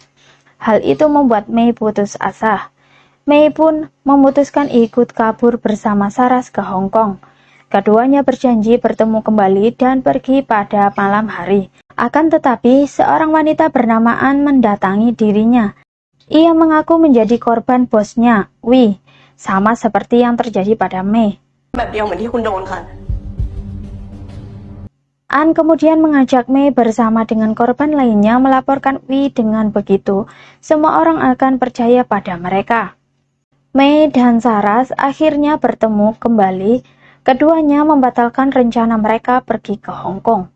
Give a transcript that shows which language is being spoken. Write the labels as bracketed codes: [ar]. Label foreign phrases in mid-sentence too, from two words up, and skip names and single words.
[id] Hal itu membuat Mei putus asa. Mei pun memutuskan ikut kabur bersama Saras ke Hong Kong. Keduanya berjanji bertemu kembali dan pergi pada malam hari. Akan tetapi, seorang wanita bernama An mendatangi dirinya. Ia mengaku menjadi korban bosnya, Wei, sama seperti yang terjadi pada Mei. [th] แบบเดียวเหมือนที่คุณโดนค่ะ [id] An kemudian mengajak Mei bersama dengan korban lainnya melaporkan Wei. Dengan begitu, semua orang akan percaya pada mereka. Mei dan Saras akhirnya bertemu kembali. Keduanya membatalkan rencana mereka pergi ke Hong Kong.